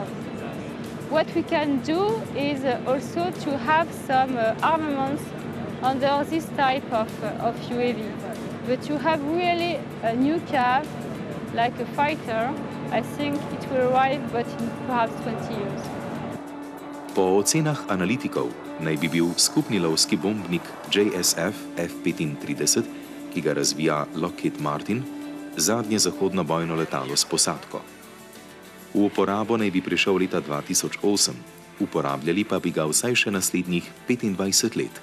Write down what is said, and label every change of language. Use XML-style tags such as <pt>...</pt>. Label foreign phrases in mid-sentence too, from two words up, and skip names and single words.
<en>What we can do is also to have some armaments under this type of UAV. But to have really a new UCAV, like a fighter, I think it will arrive, but in perhaps 20 years.</en> <sl>Po ocenah analitikov naj bi bil skupni lovski bombnik JSF F-35, ki ga razvija Lockheed Martin, zadnje zahodno bojno letalo s posadko. V uporabo naj bi prišel leta 2008, uporabljali pa bi ga vsaj še naslednjih 25 let.</sl>